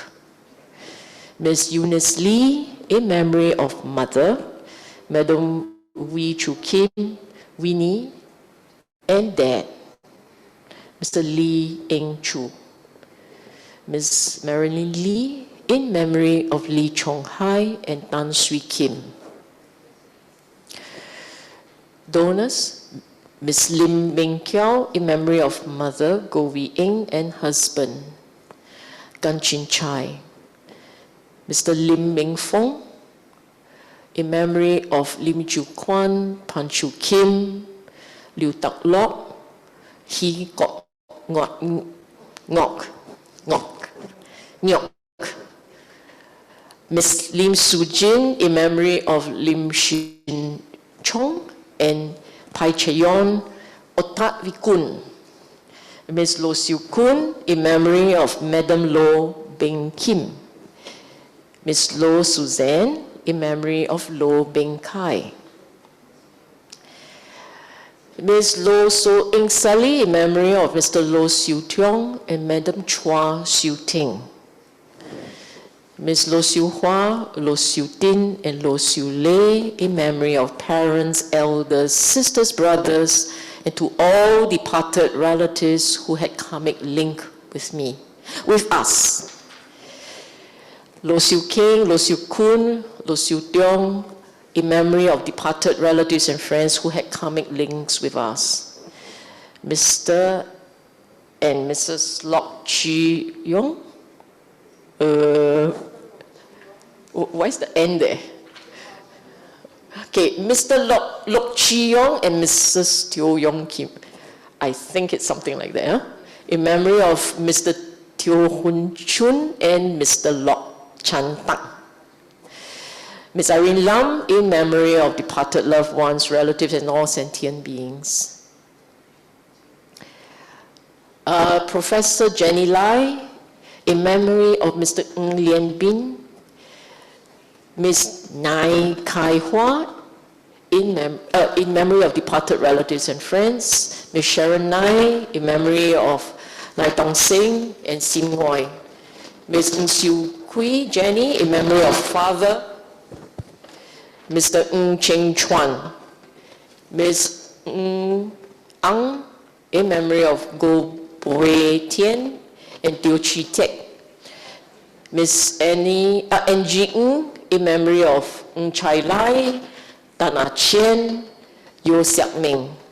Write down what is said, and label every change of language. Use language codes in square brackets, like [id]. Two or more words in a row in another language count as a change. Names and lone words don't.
[en] Miss Eunice Lee, in memory of Mother, Madam Wee Chu Kim, Winnie, and Dad, Mr. Lee Eng Chu. Miss Marilyn Lee, in memory of Lee Chong Hai and Tan Sui Kim. Donors, Miss Lim Ming Kiao, in memory of Mother Go Wee Ing and husband, Gan Chin Chai. Mr. Lim Ming Fong, in memory of Lim Chu Kwan, Pan Chu Kim, Liu Tak Lok, He Kok Ngok. Miss Lim Su Jin, in memory of Lim Shin Chong and Pai Chayon Otat Vikun. Miss Lo Siu Kun, in memory of Madam Lo Beng Kim. Miss Lo Suzanne, in memory of Lo Beng Kai. Miss Lo So Ing Sally, in memory of Mr. Lo Siu Tiong and Madam Chua Siu Ting. Miss Lo Siu Hua, Lo Siu Tin, and Lo Siu Lei, in memory of parents, elders, sisters, brothers, and to all departed relatives who had karmic link with me, with us. Lo Siu King, Lo Siu Kun, Lo Siu Tiong, in memory of departed relatives and friends who had karmic links with us. Mr. and Mrs. Lok Chi Yong. Where's the end there? Okay, Mr. Lok Chi Yong and Mrs. Teo Yong Kim. I think it's something like that. Huh? In memory of Mr. Teo Hun Chun and Mr. Lok Chan Tang. Ms. Irene Lam, in memory of departed loved ones, relatives, and all sentient beings. Professor Jenny Lai, in memory of Mr. Ng Lien Bin. Ms. Nai Kai Hua, in memory of departed relatives and friends. Ms. Sharon Nai, in memory of Nai Tong Sing and Sim Ngoi. Ms. Ng Siu Kui Jenny, in memory of father, Mr. Ng Cheng Chuan. Ms. Ng Ang, in memory of Go Boi Tien and Teo Chi Tek. Ms. Angie Ng, in memory of Ng Chai Lai, Tan Ah Chien, Yo Siak Ming.